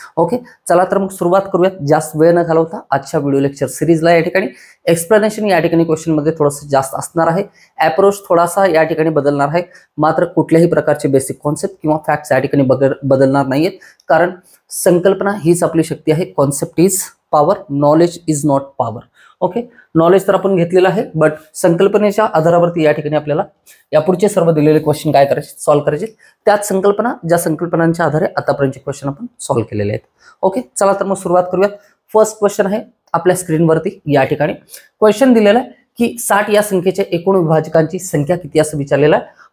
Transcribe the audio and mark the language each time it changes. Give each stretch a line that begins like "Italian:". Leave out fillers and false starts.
Marathi: Okay, चला तर मग सुरुवात करूयात जास्त वेळ न घालवता आजच्या व्हिडिओ लेक्चर सिरीजला। या ठिकाणी एक्सप्लेनेशन या ठिकाणी क्वेश्चन मध्ये थोडंसं जास्त असणार आहे, अप्रोच थोडासा या ठिकाणी बदलणार आहे, मात्र कुठल्याही प्रकारचे बेसिक कॉन्सेप्ट किंवा फॅक्ट्स या ठिकाणी बदलणार नाहीयेत, कारण संकल्पना हीच आपली शक्ती आहे।
English: Concept is power, knowledge is not power.
Marathi: Okay, knowledge तर आपण घेतलेलं आहे, बट संकल्पनेच्या आधारावरती या ठिकाणी आपल्याला यापुढचे सर्व दिलेले क्वेश्चन काय करायचे, सॉल्व्ह करायचे, त्याच संकल्पना ज्या संकल्पनांच्या आधारे आतापर्यंतचे क्वेश्चन आपण सॉल्व्ह केलेले आहेत। ओके, चला तर मग सुरुवात करूयात। फर्स्ट क्वेश्चन आहे आपल्या स्क्रीनवरती या ठिकाणी क्वेश्चन दिलेला आहे की 60 या संख्येच्या एकूण विभाजकांची संख्या किती असं विचारलेला आहे।